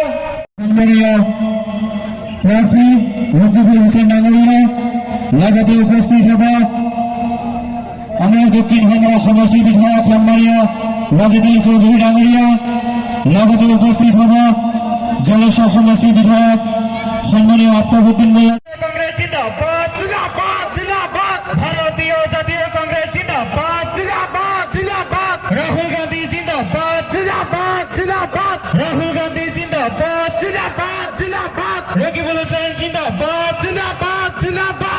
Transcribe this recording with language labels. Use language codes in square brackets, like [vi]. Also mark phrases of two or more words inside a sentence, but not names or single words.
[as] সম্মানীয় প্রার্থী রকিবুল হুসেইন ডাঙৰীয়া লগতে উপস্থিত হব আমাৰ দক্ষিণ শালমাৰা সমষ্টিৰ বিধায়ক সম্মানীয় ৱাজেদ আলী চৌধুৰী ডাঙৰীয়া। লগতে উপস্থিত হব জলেশ্বৰ সমষ্টিৰ বিধায়ক সম্মানীয় আফতাবুদ্দিন মোল্লা। [hi] कांग्रेस ज़िंदाबाद, ज़िंदाबाद, ज़िंदाबाद। भारतीय जातीय कांग्रेस ज़िंदाबाद, ज़िंदाबाद, ज़िंदाबाद। राहुल गांधी ज़िंदाबाद, ज़िंदाबाद, ज़िंदाबाद। राहुल गांधी ज़िंदाबाद, ज़िंदाबाद, ज़िंदाबाद। रकिबुल हुसैन ज़िंदाबाद, ज़िंदाबाद, ज़िंदाबाद।